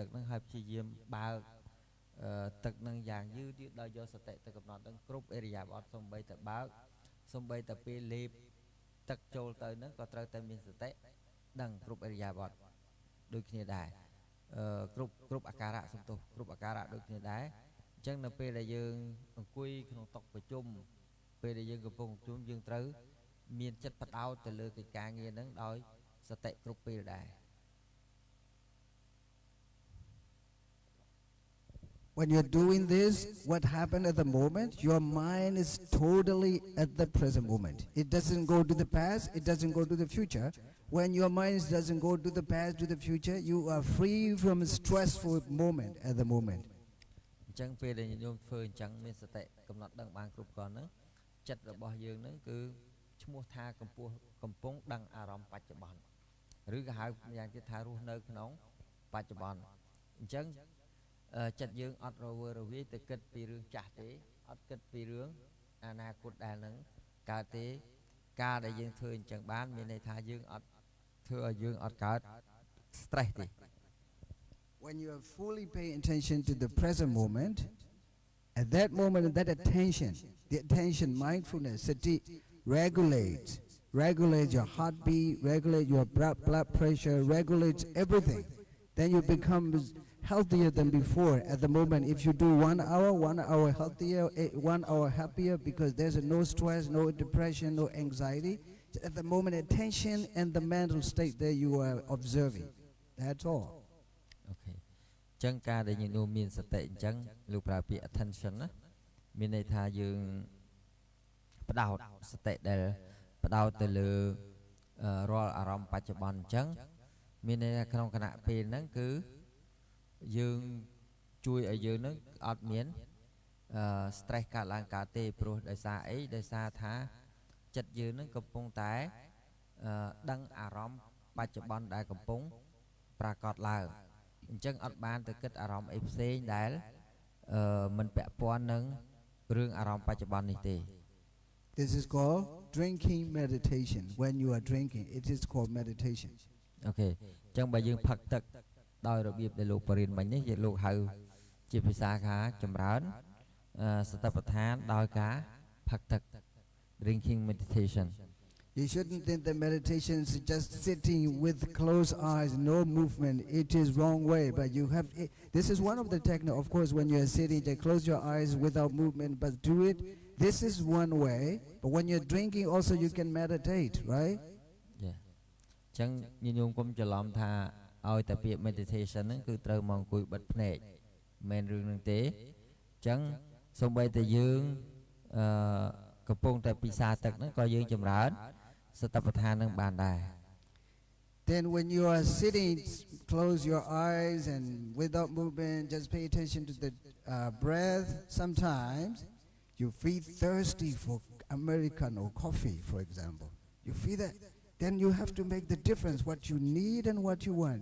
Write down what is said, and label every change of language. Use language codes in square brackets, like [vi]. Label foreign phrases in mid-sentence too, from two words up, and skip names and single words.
[km] ហ្នឹងហើយព្យាយាមបើកទឹកហ្នឹងយ៉ាងយឺតដល់យកសតិទៅកំណត់ហ្នឹងគ្រប់អេរិយាបថសំបីតែបើកសំបីតែពេលលេបទឹកចូលទៅហ្នឹងក៏ត្រូវតែមានសតិដឹងគ្រប់អេរិយាបថដូចគ្នាដែរគ្រប់អាការៈសន្ទុះគ្រប់អាការៈដូចគ្នាដែរអញ្ចឹងនៅពេលដែលយើងអង្គុយក្នុងតុប្រជុំពេលដែលយើងកំពុងប្រជុំយើងត្រូវមានចិត្តបដោតទៅលើកិច្ចការងារហ្នឹងដោយសតិគ្រប់ពេលដែរ [en] When you're doing this, what happened at the moment, your mind is totally at the present moment. It doesn't go to the past, it doesn't go to the future. When your mind doesn't go to the past, to the future, you are free from a stressful moment at the moment. [km] អញ្ចឹងពេលដែលញោមធ្វើអញ្ចឹងមានសតិកំណត់ដឹងបានគ្រប់គ្រាន់ហ្នឹងចិត្តរបស់យើងហ្នឹងគឺឈ្មោះថាកំពុងដឹងអារម្មណ៍បច្ចុប្បន្នឬក៏ហៅយ៉ាងទៀតថារស់នៅក្នុងបច្ចុប្បន្នអញ្ចឹងចិត្តយើងអត់រវើរវាយទៅគិតពីរឿងចាស់ទេអត់គិតពីរឿងអនាគតដែលនឹងកើតទេការដែលយើងធ្វើអញ្ចឹងបានមានន័យថាយើងអត់ធ្វើឲ្យយើងអត់កើត stress ទេ [en] When you are fully paying attention to the present moment, at that moment, that attention, the attention, mindfulness, sati, regulates your heartbeat, regulates your blood pressure, regulates everything. Then you become healthier than before. At the moment, if you do 1 hour healthier, 1 hour happier, because there's no stress, no depression, no anxiety. At the moment, attention and the mental state that you are observing. That's all. [km] អូខេអញ្ចឹងការដែលញោមមានសតិអញ្ចឹងលោកប្រើពាក្យ attention ណាមានន័យថាយើងផ្ដោតសតិដែលផ្ដោតទៅលើរាល់អារម្មណ៍បច្ចុប្បន្នអញ្ចឹងមានន័យថាក្នុងគណៈពេលហ្នឹងគឺយើងជួយឲ្យយើងនឹងអត់មាន stress កើតឡើងកើតទេព្រោះដោយសារអីដោយសារថាចិត្តយើងនឹងកំពុងតែដឹងអារម្មណ៍បច្ចុប្បន្នដែលកំពុងប្រាកដឡើងអញ្ចឹងអត់បានទៅគិតអារម្មណ៍អីផ្សេងដែលមិនពាក់ព័ន្ធនឹងរឿងអារម្មណ៍បច្ចុប្បន្ននេះទេ [en] This is called drinking meditation. When you are drinking, it is called meditation. [km] អូខេអញ្ចឹងបើយើងផឹកទឹកដោយរបៀបដែលលោកបរិញ្ញាមិញនេះជាលោកហៅជាភាសាថាចម្រើនសតិប្បដ្ឋានដោយការផឹកទឹក [en] drinking meditation You shouldn't think that meditation is just sitting with closed eyes, no movement. It is wrong way, but you have this is one of the technique. Of course, when you are sitting, just close your eyes without movement, but do it. This is one way, but when you're drinking also you can meditate, right? Yeah. [km] អញ្ចឹងញោមកុំច្រឡំថាឲ្យតែពាក្យ meditation ហ្នឹងគឺត្រូវមកអង្គុយបិទភ្នែកមិនមែនរឿងហ្នឹងទេអញ្ចឹងសូម្បីតែយើងកំពុងតែពិសាទឹកហ្នឹងក៏យើងចម្រើនសតិប្បដ្ឋាននឹងបានដែរ [en] Then when you are sitting, close your eyes and without movement, just pay attention to the breath. Sometimes you feel thirsty for Americano coffee, for example. You feel that? Then you have to make the difference, what you need and what you want.